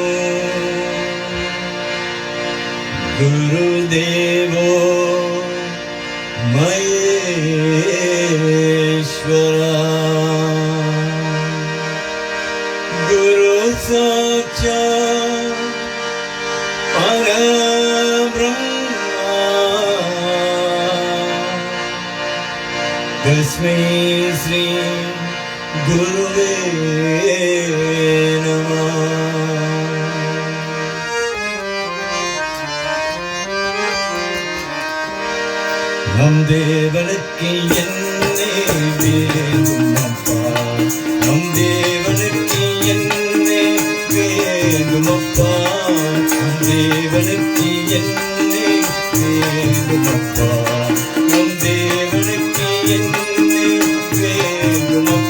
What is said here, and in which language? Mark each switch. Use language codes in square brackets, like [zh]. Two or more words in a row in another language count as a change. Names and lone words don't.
[sa] गुरुदेवो महेश्वरा गुरु साक्षात् परब्रह्मा तस्मै श्री गुरुवे नमः। [ta] நம் தேவனுக்கு என்னே வேண்டும் அப்பா, நம் தேவனுக்கு என்னே வேண்டும் அப்பா, நம் தேவனுக்கு என்னே வேண்டும் அப்பா, நம் தேவனுக்கு என்னே வேண்டும்